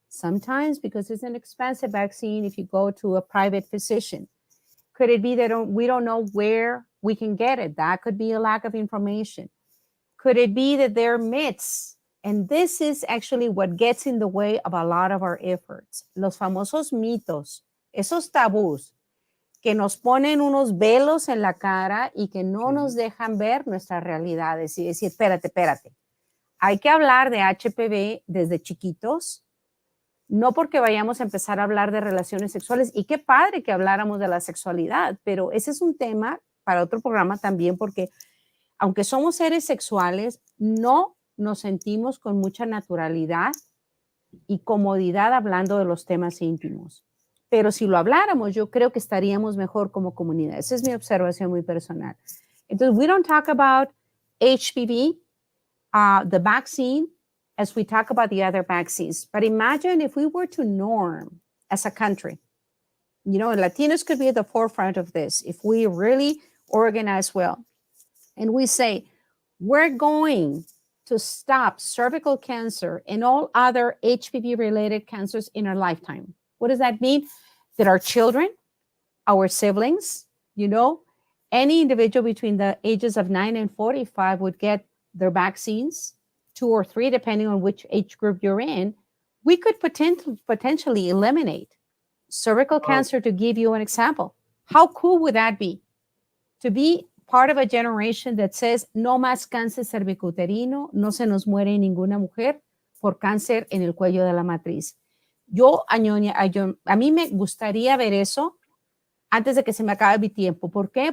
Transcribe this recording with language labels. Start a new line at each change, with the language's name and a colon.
English: Sometimes, because it's an expensive vaccine if you go to a private physician. Could it be that we don't know where we can get it? That could be a lack of information. Could it be that there are myths? And this is actually what gets in the way of a lot of our efforts.
Spanish: Los famosos mitos, esos tabús que nos ponen unos velos en la cara y que no nos dejan ver nuestras realidades y decir, espérate. Hay que hablar de HPV desde chiquitos, no porque vayamos a empezar a hablar de relaciones sexuales, y qué padre que habláramos de la sexualidad, pero ese es un tema para otro programa también, porque aunque somos seres sexuales, no nos sentimos con mucha naturalidad y comodidad hablando de los temas íntimos. Pero si lo habláramos, yo creo que estaríamos mejor como comunidad. Esa es mi observación muy personal. Entonces,
English: we don't talk about HPV, the vaccine, as we talk about the other vaccines. But imagine if we were to norm as a country, you know, Latinos could be at the forefront of this if we really organize well. And we say, we're going to stop cervical cancer and all other HPV-related cancers in our lifetime. What does that mean? That our children, our siblings, you know, any individual between the ages of 9 and 45 would get their vaccines, 2 or 3, depending on which age group you're in. We could potentially eliminate cervical cancer, to give you an example. How cool would that be? To be part of a generation that says,
Spanish: no más cáncer cervicuterino, no se nos muere ninguna mujer por cáncer en el cuello de la matriz. A mí me gustaría ver eso antes de que se me acabe mi tiempo. ¿Por qué?